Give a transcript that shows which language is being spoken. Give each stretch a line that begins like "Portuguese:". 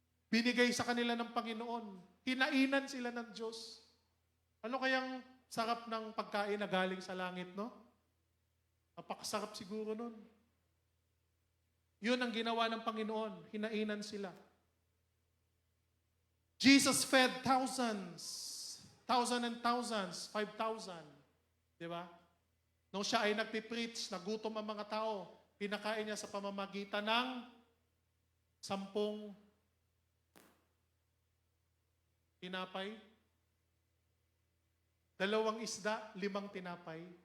Filipino: Binigay sa kanila ng Panginoon. Hinainan sila ng Diyos. Ano kayang sarap ng pagkain na galing sa langit, no? Napakasarap siguro nun. Yun ang ginawa ng Panginoon. Hinainan sila.
English: Jesus fed thousands and thousands, 5,000.
Filipino: Di ba? Nung siya ay nagpipreach, nagutom ang mga tao, pinakain niya sa pamamagitan ng 10 tinapay, 2 isda, 5 tinapay.